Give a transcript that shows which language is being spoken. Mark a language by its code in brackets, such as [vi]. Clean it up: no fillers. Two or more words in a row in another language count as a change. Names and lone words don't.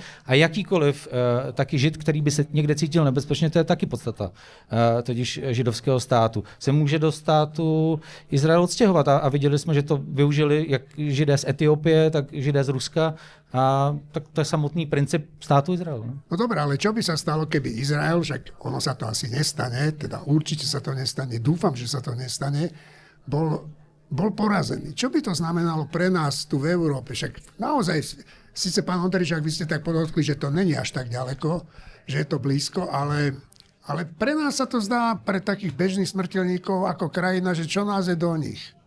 [cs] A jakýkoliv taky Žid, který by se někde cítil nebezpečně, to je taky podstata totiž židovského státu. Se může do státu Izrael odstěhovat a viděli jsme, že to využili jak Židé z Etiopie, tak Židé z Ruska. A tak to je samotný princip státu Izrael. [sk] No dobré, ale čo by sa stalo, keby Izrael, však ono sa to asi nestane, teda určite sa to nestane, dúfam, že sa to nestane, bol porazený. Čo by to znamenalo pre nás tu v Európe? Však naozaj, síce pán Ondričák, vy ste tak podotkli, že to není až tak ďaleko, že je to blízko, ale pre nás sa to zdá, pre takých bežných smrteľníkov ako krajina, že čo nás je do nich?